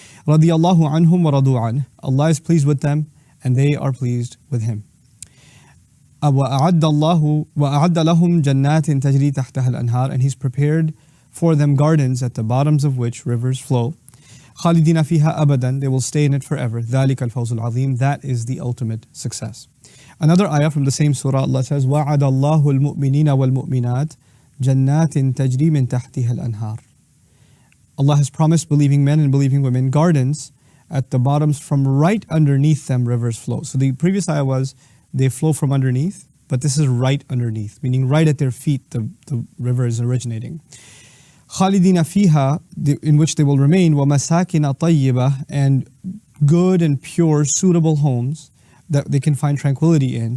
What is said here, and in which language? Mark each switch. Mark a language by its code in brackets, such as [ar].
[ar] رَضِيَ اللَّهُ عَنْهُمْ وَرَضُوا عَنْهُ, [en] Allah is pleased with them and they are pleased with Him. [ar] وَأَعَدَّ لَهُمْ جَنَّاتٍ تَجْرِي تَحْتَهَا الْأَنْهَارِ, [en] and He's prepared for them gardens at the bottoms of which rivers flow. [ar] خالدين فيها أبدا, [en] they will stay in it forever. [ar] ذلك الفوز العظيم, [en] that is the ultimate success. Another ayah from the same surah, Allah says, [ar] وعد الله المؤمنين والمؤمنات جنات تجري من تحتها الأنهار. [en] Allah has promised believing men and believing women gardens at the bottoms, from right underneath them rivers flow. So the previous ayah was they flow from underneath, but this is right underneath, meaning right at their feet the river is originating. [ar] خالدين فيها, [en] in which they will remain, [ar] ومساكن طيبة, [en] and good and pure suitable homes that they can find tranquility in.